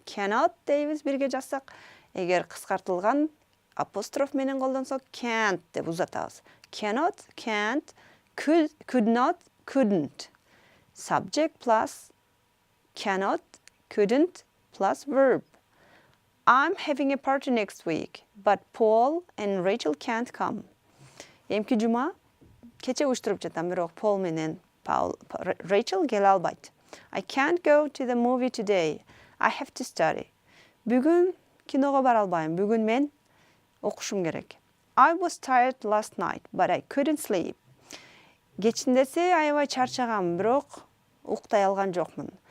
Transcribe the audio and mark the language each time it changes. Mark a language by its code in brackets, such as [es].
[ky] Cannot дейбиз бирге жазсак, эгер кыскартылган апостроф менен колдонсок can't деп узатабыз. [en] Cannot, can't, could not, couldn't. Subject plus cannot, couldn't plus verb. I'm having a party next week, but Paul and Rachel can't come. [ky] Эмки жума кече уюштуруп жатам, бирок Paul менен Rachel келе албайт. [en] I can't go to the movie today. I have to study. [ky] Бүгүн киного бара албайм. Бүгүн мен окушум керек. [en] I was tired last night, but I couldn't sleep. [ky] Кечиндеси аябай чарчагам, бирок уктай алган жокмун.